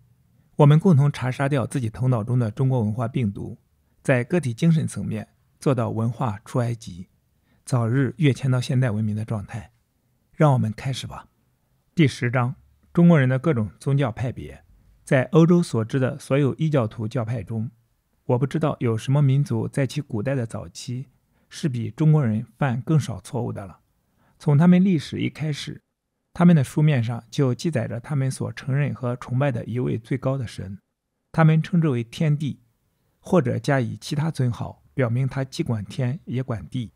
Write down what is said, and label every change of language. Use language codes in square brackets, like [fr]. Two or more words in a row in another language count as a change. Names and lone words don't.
[zh] 我們共同查殺掉自己頭腦中的中國文化病毒，在個體精神層面做到文化出埃及，早日躍遷到現代文明的狀態。讓我們開始吧。第10章，中國人的各種宗教派別。在歐洲所知的所有異教徒教派中，我不知道有什麼民族在其古代的早期是比中國人犯更少錯誤的了。從他們歷史一開始，他們的書面上就記載着他們所承認和崇拜的一位最高的神，他們稱之為天地，或者加以其他尊號，表明他既管天也管地。